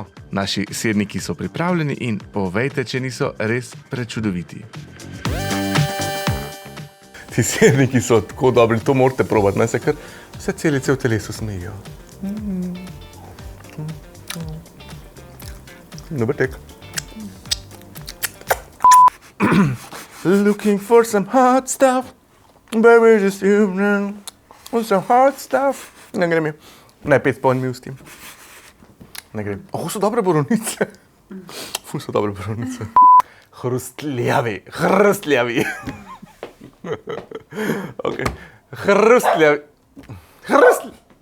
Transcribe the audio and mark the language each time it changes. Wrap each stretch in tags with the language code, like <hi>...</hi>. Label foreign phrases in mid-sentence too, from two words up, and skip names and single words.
<sl>Naši sirniki so pripravljeni in povejte, če niso res prečudoviti. Ti sirniki so tako dobri, to morate probati, naj se kar vse celice v telesu smejijo. Dober tek.</sl> <en>Looking for some hot stuff, baby, just you know, some hot stuff.</en> <sl>Ne gre mi. Ne, 5 poln mi ustim. Ne gre. So dobre borovnice. So dobre borovnice. Hrustljavi. Ok. Hrustljavi.</sl>